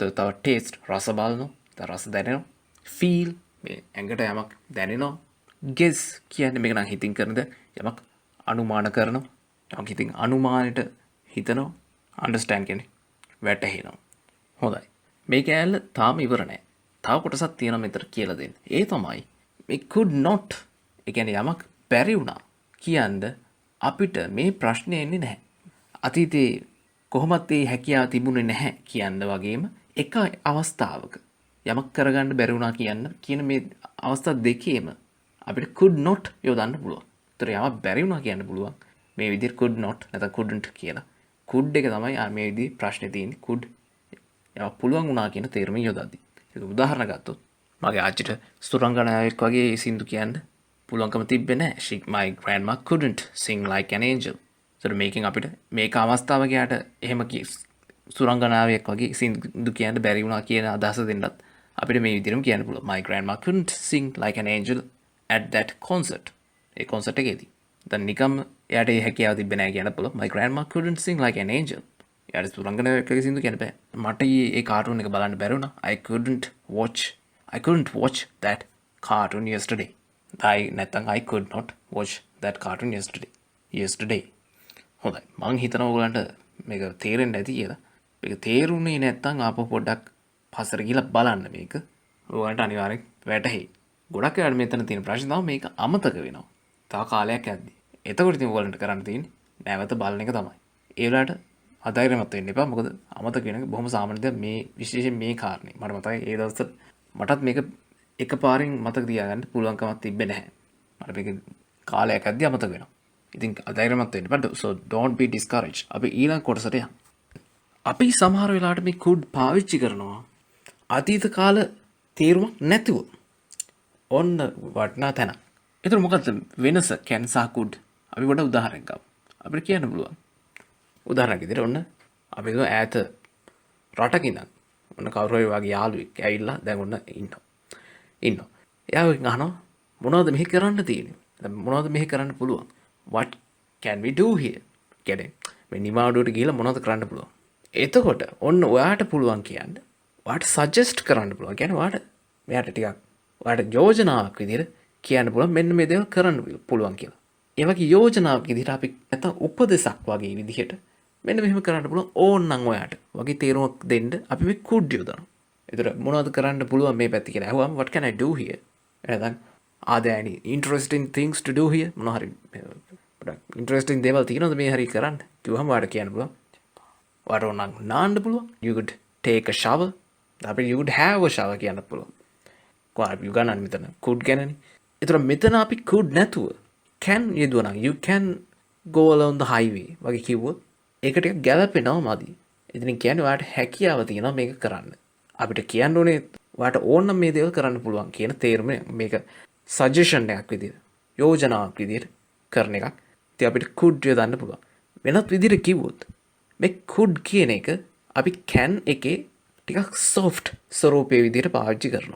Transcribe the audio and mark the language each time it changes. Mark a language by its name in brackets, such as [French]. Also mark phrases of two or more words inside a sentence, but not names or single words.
[Sinhala] තව ටේස්ට් රස බලනවා. රස දැනෙනවා. ෆීල් මේ ඇඟට යමක් දැනෙනවා. ගෙස් කියන්නේ මේක නම් හිතින් කරන දේ. යමක් අනුමාන කරනවා. යමක් හිතින් අනුමානෙට හිතනවා. අන්ඩර්ස්ටෑන්ඩ් කියන්නේ වැටහෙනවා. හොඳයි. මේ කෑල්ල තාම ඉවර නෑ. තව කොටසක් තියෙනවා මෙතන කියලා දෙන්න. ඒ තමයි මේ [English] could not. [Sinhala] ඒ කියන්නේ යමක් බැරි වුණා කියන්න අපිට මේ ප්‍රශ්නේ එන්නේ නැහැ. අතීතේ කොහොමත් ඒ හැකියාව තිබුණේ නැහැ කියන්න වගේම එක අවස්ථාවක යමක් කරගන්න බැරි වුණා කියන මේ අවස්ථා දෙකේම අපිට [English] could not [Sinhala] යොදන්න පුළුවන්. ඒතර යමක් බැරි වුණා කියන්න පුළුවන් මේ විදිහට [English] could not [Sinhala] නැත්නම් couldn't කියලා. could එක තමයි මේ විදිහේ ප්‍රශ්නේ තියෙන්නේ. could යමක් පුළුවන් වුණා කියන තේරුමින් යොදද්දී. ඒක උදාහරණ ගත්තොත් මගේ ආච්චිට සුරංගනාවෙක් වගේ සින්දු කියන්න පුළුවන්කම තිබ්බේ නැහැ. [English] My grandma couldn't sing like an angel. [Sinhala] So මේකෙන් අපිට මේක අවස්ථාවක යාට එහෙම සුරංගනාවෙක් වගේ සින්දු කියන්න බැරි වුණා කියන අදහස දෙන්නත් අපිට මේ විදිහටම කියන්න පුළුවන්. [English] My grandma couldn't sing like an angel at that concert. [Sinhala] ඒ කොන්සර්ට් එකේදී. දැන් නිකම් එයාට ඒ හැකියාව තිබ්බේ නැහැ කියන්න පුළුවන්. [English] My grandma couldn't sing like an angel. [Sinhala] එයාට සුරංගනාවෙක් වගේ සින්දු කියන්න බෑ. මට ඒ කාටුන් එක බලන්න බැරි වුණා. [English] I couldn't watch that cartoon yesterday. I could not watch that cartoon yesterday. [Sinhala] හොඳයි. මං හිතනවා ඔයගලන්ට මේක තේරෙන්නේ නැති කියලා. මේක තේරුනේ නැත්නම් ආපහු පොඩ්ඩක් පස්සට ගිහලා බලන්න මේක. ඔයගලන්ට අනිවාර්යෙන් වැටහෙයි. ගොඩක් වෙලාවට මෙතන තියෙන ප්‍රශ්නේ තමයි මේක අමතක වෙනවා. තව කාලයක් යද්දි. එතකොට ඉතින් ඔයගලන්ට කරන්න තියෙන්නේ නැවත බලන එක තමයි. ඒ වෙලාවට අධෛර්යමත් වෙන්න එපා. මොකද අමතක වෙන එක බොහොම සාමාන්‍ය දෙයක්. මේ විශේෂයෙන් මේ කාරණේ. මට මතකයි ඒ දවස්වල මටත් මේක එකපාරින් මතක තියාගන්න පුළුවන්කමක් තිබ්බේ නැහැ. මට මේක කාලයක් යද්දි අමතක වෙනවා. ඉතින් අධෛර්යමත් වෙන්න එපා. [English] So don't be discouraged. [Sinhala] අපි ඊළඟ කොටසට යමු. අපි සමහර වෙලාවට මේ could පාවිච්චි කරනවා අතීත කාල තේරුමක් නැතුව. ඔන්න වටනා තැන. ඒතර මොකද්ද වෙනස can සහ could? අපි පොඩ උදාහරණයක් ගමු. අපිට කියන්න පුළුවන්. උදාහරණයක් විදිහට ඔන්න අපි හිතමු ඈත රටක ඉඳන් ඔන්න කවුරු හරි වගේ යාළුවෙක් ඇවිල්ලා දැන් ඔන්න ඉන්නවා. එයා අහනවා මොනවද මෙහි කරන්න තියෙන්නේ? දැන් මොනවද මෙහි කරන්න පුළුවන්? [English] What can we do here? [Sinhala] කියන්නේ මේ නිමාඩුවට ගිහලා මොනවද කරන්න පුළුවන්? එතකොට ඔන්න ඔයාට පුළුවන් කියන්න. ඔයාට සජෙස්ට් කරන්න පුළුවන්. කියන්නේ ඔයාට මෙයාට ටිකක් ඔයාට යෝජනාවක් විදිහට කියන්න පුළුවන් මෙන්න මේ දේවල් කරන්න පුළුවන් කියලා. ඒ වගේ යෝජනාවක් විදිහට අපි නැත්නම් උපදෙසක් වගේ විදිහට මෙන්න මෙහෙම කරන්න පුළුවන් ඕන්නම් ඔයාට වගේ තීරණයක් දෙන්න අපි මේ could යොදනවා. ඒතර මොනවද කරන්න පුළුවන් මේ පැත්තේ කියලා අහුවම [English] what can I do here? එහෙනම් are there any interesting things to do here? [Sinhala] මොනවා හරි interesting දේවල් තියෙනවද මේ හරි කරන්න? කිව්වම ඔයාට කියන්න පුළුවන්. ඔයාට ඕනනම් නාන්න පුළුවන්. [English] You could take a shower. අපිට you could have a shower [Sinhala] කියන්න පුළුවන්. කොහොමද you ගන්න මෙතන could ගැනනේ. ඒතර මෙතන අපි could නැතුව can යෙදුවා නම් [English] you can go along the highway [Sinhala] වගේ කිව්වොත් ඒක ටික ගැළපෙනවා මදි. ඉතින් කියන්නේ ඔයාට හැකියාව තියෙනවා මේක කරන්න. අපිට කියන්න ඕනේ ඔයාට ඕන නම් මේ දේවල් කරන්න පුළුවන් කියන තේරුම මේක සජෙෂන් එකක් විදිහට යෝජනාවක් විදිහට කරන එකක්. ඉතින් අපිට could යොදන්න පුළුවන්. වෙනත් විදිහට කිව්වොත් මේ could කියන එක අපි can එකේ ටිකක් soft ස්වරූපයේ විදිහට පාවිච්චි කරනවා.